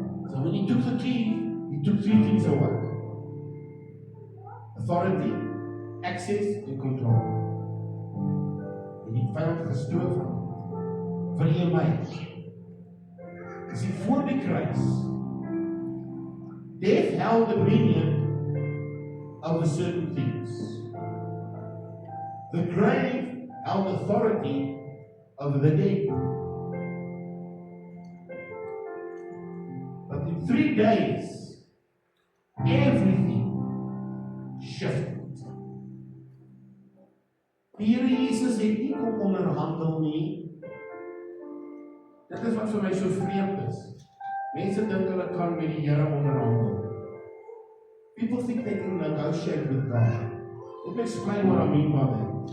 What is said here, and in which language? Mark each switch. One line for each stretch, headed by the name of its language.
English: So when he took the key, he took three things away: authority, access and control.
Afrikaans: En die vyand gestoot van jy en my. Jy sien, voor die kruis,
English: death held dominion over certain things. The grave held authority over the dead. But in 3 days, everything shifted.
Afrikaans: Die Here Jesus het nie kom onderhandel nie. Dit is wat vir my so vreemd is. Mense dink hulle kan met die Here onderhandel.
English: People think they can negotiate with God. Let me explain what I mean by that.